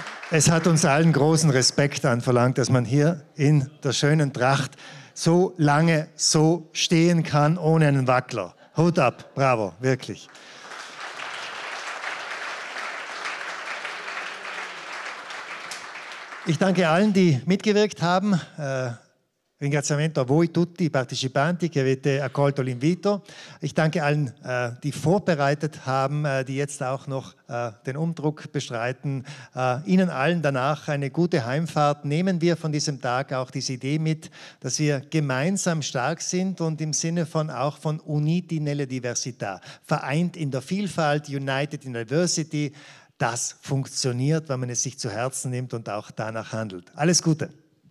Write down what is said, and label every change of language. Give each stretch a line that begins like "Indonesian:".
German: Es hat uns allen großen Respekt anverlangt, dass man hier in der schönen Tracht so lange so stehen kann, ohne einen Wackler. Hut ab, bravo, wirklich. Ich danke allen, die mitgewirkt haben.
Italian: Ringraziamento a voi tutti i partecipanti che avete accolto l'invito.
German: Ich danke allen, die vorbereitet haben, die jetzt auch noch den Umdruck bestreiten. Ihnen allen danach eine gute Heimfahrt. Nehmen wir von diesem Tag auch diese Idee mit, dass wir gemeinsam stark sind und im Sinne von auch von
Italian: Uniti nelle diversità,
German: vereint in der Vielfalt,
English: united in diversity.
German: Das funktioniert, wenn man es sich zu Herzen nimmt und auch danach handelt. Alles Gute.